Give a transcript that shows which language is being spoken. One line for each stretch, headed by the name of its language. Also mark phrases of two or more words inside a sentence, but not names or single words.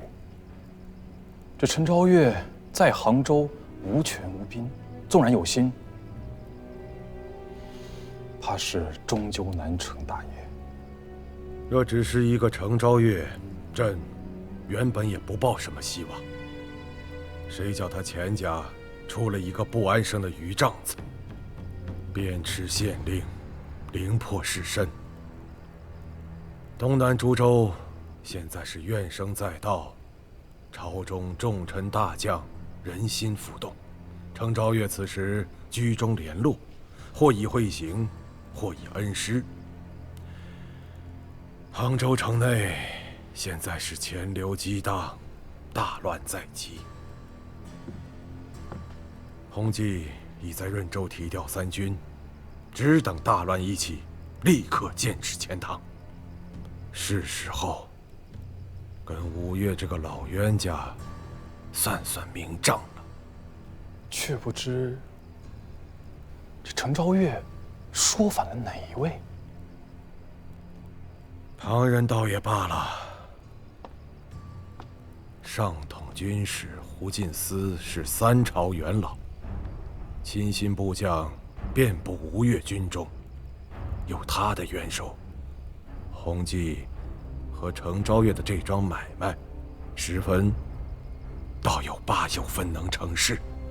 Chinese: 這程昭月在杭州無權無兵，縱然有心，怕是終究難成大業。若只是一個程昭月，朕原本也不抱什麼希望。誰叫他錢家出了一個不安生的余障子，鞭笞縣令，凌迫士紳。東南諸州現在是怨聲載道，朝中重臣大將人心浮動。程昭月此時居中聯絡，或以惠行，或以恩施。杭州城內現在是錢流激盪，大亂在即。弘濟已在潤州提調三軍，只等大亂一起，立刻劍指錢塘。是時候跟吳越這個老冤家算算明賬了。卻不知這程昭月說反了哪一位？旁人倒也罢了。上统军使胡进思是3朝元老，亲信部将遍布吴越军中，有他的元首，弘济和程昭月的这桩买卖，10分倒有8、9分能成事。